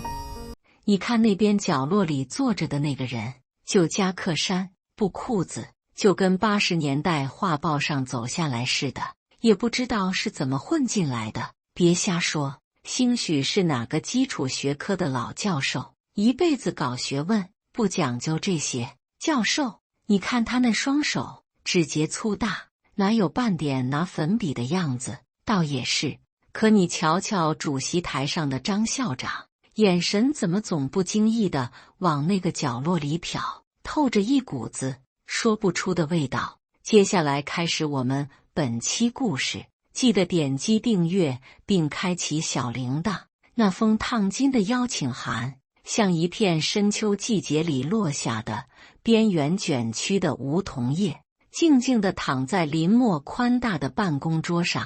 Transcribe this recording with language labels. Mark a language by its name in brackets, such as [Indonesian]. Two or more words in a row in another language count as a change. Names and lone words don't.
[Chinese] 你看那邊角落裡坐着的那個人，就夾克衫、布褲子，就跟80年代畫報上走下來似的，也不知道是怎麼混進來的。別瞎說，興許是哪個基礎學科的老教授，一輩子搞學問，不講究這些。教授，你看他那雙手，指節粗大，哪有半點拿粉筆的樣子？倒也是。可你瞧瞧主席台上的張校長，眼神怎麼總不經意地往那個角落裡瞟，透着一股子說不出的味道。接下來開始我們本期故事，記得點擊訂閱並開啟小鈴鐺。那封燙金的邀請函，像一片深秋季節裡落下的邊緣卷曲的梧桐葉，靜靜地躺在林默寬大的辦公桌上。